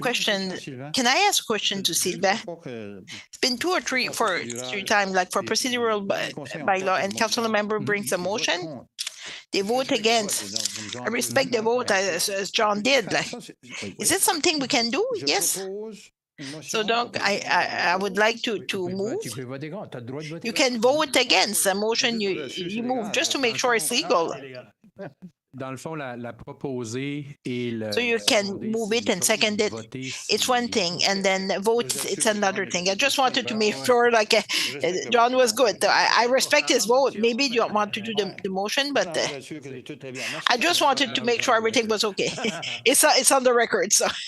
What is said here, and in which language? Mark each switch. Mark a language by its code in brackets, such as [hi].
[en] Question, can I ask a question to Sylvain? It's been 2 or 3 times, like for procedural bylaw, and council member brings a motion, they vote against. I respect the vote as John did. Like, is it something we can do? Yes. So donc, I would like to move. [fr] Tu peux voter contre. T'as le droit de voter [en] You [fr] contre. [en] can vote against a motion you move, just to make sure it's legal. [fr] Dans le fond, la proposer et le. [en] So you can move it and second it. It's one thing, and then vote, it's another thing. I just wanted to make sure, like, John was good. I respect his vote. Maybe you don't want to do the motion, but I just wanted to make sure everything was okay. It's on the record, so.